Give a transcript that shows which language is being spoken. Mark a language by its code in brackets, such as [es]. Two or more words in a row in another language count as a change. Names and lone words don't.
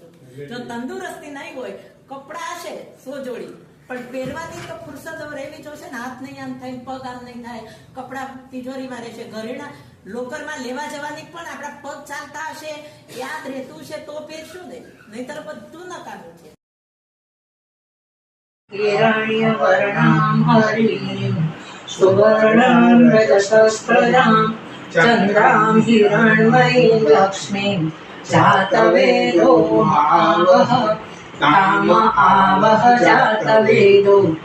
[gu] જો તંદુરસ્તી નહીં હોય, કપડા હશે 100 જોડી પણ પહેરવાની તો ફુરસદ રહેવી જોશે ને. હાથ નહીં આમ થાય, પગ આમ નહીં થાય, કપડા તિજોરીમાં રહેશે. ઘરેણા લોકરમાં લેવા જવાની પણ આપણા પગ ચાલતા હશે, યાદ રહેતું છે તો પહેરશું ને, નહીતર બધું નકામું છે. [sa] हिरण्यवर्णां हरिणीं सुवर्णां रजतस्रजां चन्द्रां हिरण्मयीं लक्ष्मीं जातवेदो आवह काम आवह जातवेदो